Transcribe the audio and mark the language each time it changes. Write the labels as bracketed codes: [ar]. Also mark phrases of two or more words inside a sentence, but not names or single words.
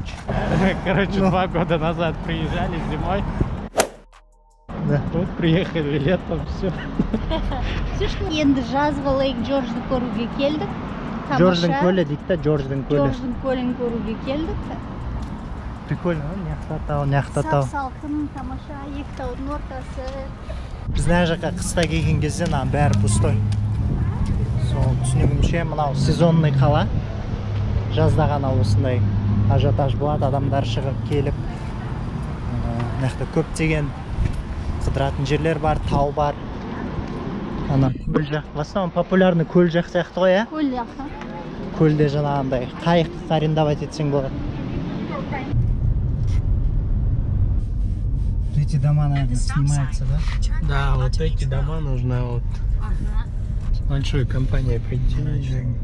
[ru] Короче, 2 года назад приезжали зимой. Да. Вот приехали летом, все. [kk] Енді жазғы Lake George'ды көруге келдік. Джордждың көлі дейді да, Джордждың көлі. Джордждың көлін көруге келдік. Прикольно, няқта тау. Сап-салқын, тамаша, екі таудың ортасы. Біз мына жаққа қыста келген кезде бәрі пустой. Сол түсінігімше мынау сезонный қала. Жазда ғана осындай ажиотаж болады, адамдар шығып келіп. Мынақты көптеген қыдыратын жерлер бар, тау бар. Ана көл жақ, [ru] в основном популярный [kk] көл жақ сияқты ғой, ә? Көл жаққа. Көлде жаңағындай қайық арендовать етсең болады. [ru] Эти дома, наверное, снимаются, да? Да, вот эти дома нужно вот с большой компанией прийти.